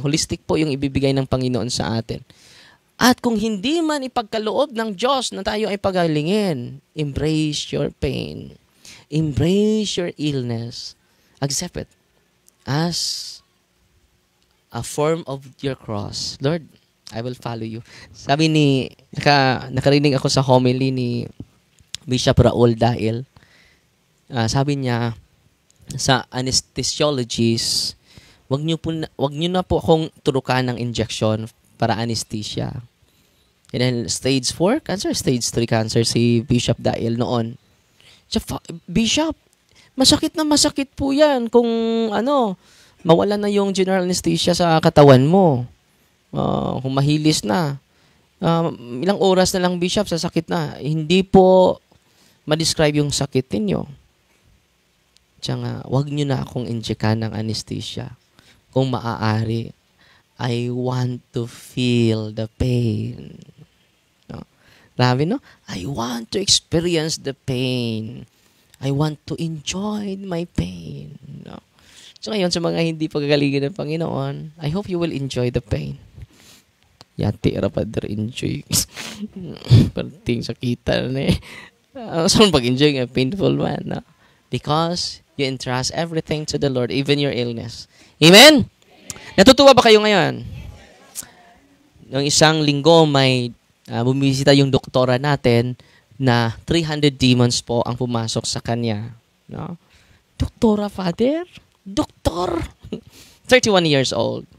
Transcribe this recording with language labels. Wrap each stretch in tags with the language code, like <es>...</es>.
<tl>Holistic po yung ibibigay ng Panginoon sa atin. At kung hindi man ipagkaloob ng Diyos na tayo ay pagalingin,</tl> <en>embrace your pain. Embrace your illness. Accept it as a form of your cross. Lord, I will follow you.</en> <tl>Sabi nakarinig ako sa homily ni Bishop Raul Dail. Sabi niya, sa anesthesiologist, wag niyo na po akong turukan ng injection para anesthesia.</tl> <en>And then, stage 4 cancer, stage 3 cancer</en> <tl>si Bishop Dail noon. Bishop, masakit po yan kung mawala na yung general anesthesia sa katawan mo. Kung mahilis na. Ilang oras na lang, Bishop, sasakit na. Hindi po ma-describe yung sakit ninyo. Tsaka, wag nyo na akong injekan ng anesthesia. Kung maaari,</tl> <en>I want to feel the pain. No? Grabe, no? I want to experience the pain. I want to enjoy my pain. No? So ngayon,</en> <tl>sa mga hindi pagkagalingin ng Panginoon,</tl> <en>I hope you will enjoy the pain.</en> <tl>Yati, Padre, enjoy. Parting sakitan na eh. Saan pag-enjoy nga, painful man. No?</tl> <en>Because you entrust everything to the Lord, even your illness. Amen?</en> <tl>Natutuwa ba kayo ngayon? Noong isang linggo, may bumisita yung doktora natin na 300 demons po ang pumasok sa kanya. No? Doktora, Father? Doktor! 31 years old.</tl>